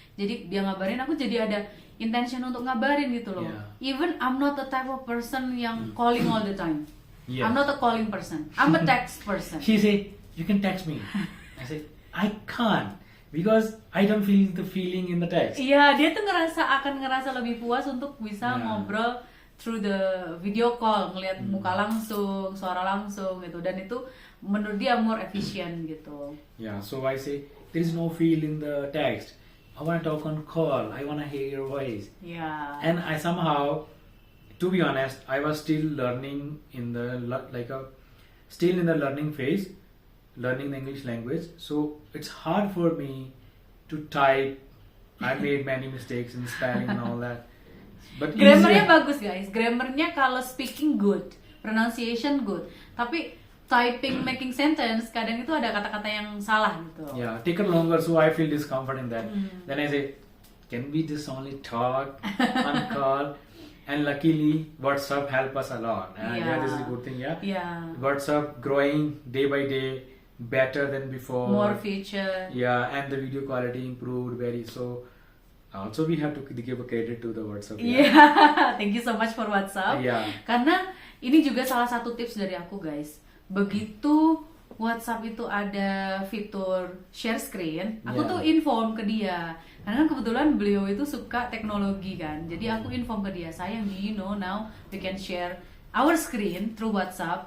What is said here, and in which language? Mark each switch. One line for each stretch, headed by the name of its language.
Indonesian: Jadi dia ngabarin, aku jadi ada intention untuk ngabarin gitu loh.
English: Even I'm not the type of person yang calling all the time. I'm not a calling person. I'm a text person. She say, you can text me. I say, I can't because I don't feel the feeling in the text.
Indonesian: Iya, dia tuh akan ngerasa lebih puas untuk bisa ngobrol
English: through the video call,
Indonesian: ngelihat muka langsung, suara langsung gitu, dan itu menurut dia
English: more efficient
Indonesian: gitu.
English: Yeah, so I say there is no feel in the text. I want to talk on call. I want to hear your voice. Yeah. And I somehow, to be honest, I was still learning in the still in the learning phase, learning the English language. So it's hard for me to type. I made many mistakes in spelling and all that. But
Indonesian: Grammarnya bagus guys. Grammarnya kalau
English: speaking good, pronunciation good.
Indonesian: Tapi typing, making sentence, kadang itu ada kata-kata yang salah gitu.
English: Yeah, take it longer, so I feel discomfort in that. Then I say, can we just only talk on call? And luckily, WhatsApp help us a lot. And yeah, this is a good thing. Yeah. WhatsApp growing day by day, better than before. More feature. Yeah, and the video quality improved very so. Also, we have to give a credit to the WhatsApp. Yeah, thank you so much for WhatsApp. Yeah.
Indonesian: Karena ini juga salah satu tips dari aku guys. Begitu WhatsApp itu ada fitur share screen, aku tuh inform ke dia. Karena kan kebetulan beliau itu suka teknologi kan. Jadi aku inform ke dia, sayang,
English: do you know now we can share our screen through WhatsApp.